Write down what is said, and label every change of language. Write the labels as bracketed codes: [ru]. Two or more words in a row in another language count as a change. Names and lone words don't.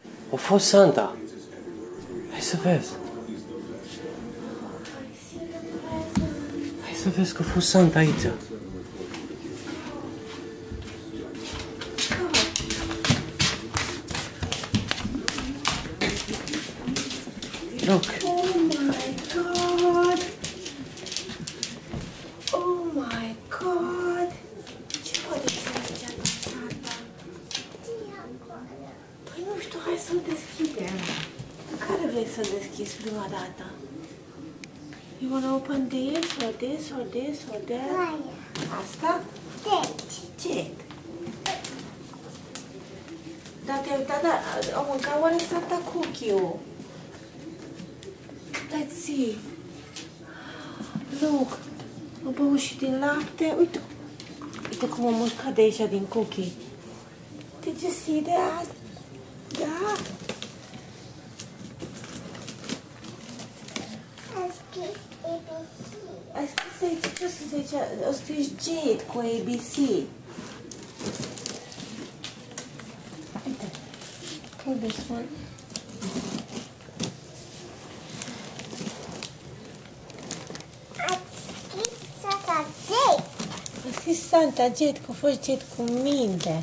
[ro] A fost Santa. Hai să vezi. Hai să vezi că a fost Santa aici. [en] Look. Oh my God. Oh my God. [ro] Ce poate să fie Santa? Păi nu știu, hai să-l deschidem. Care vrei să deschizi prima dată? [en] You wanna open this or this or this or that? [ro] Asta? Ce? Da, te-ai uitat, da, au mâncat oare Santa cookie-ul? [en] Let's see. Look, [ro] a băut și din lapte. Uite, uite cum a mușcat de aici din cookie. [en] Did you see that? [ro] Da? Ai scris aici, ce să zice? O scris Jade cu ABC. Uite. [en] Pull this one. [ro] A scris Santa Jade, că a fost Jade cu minte.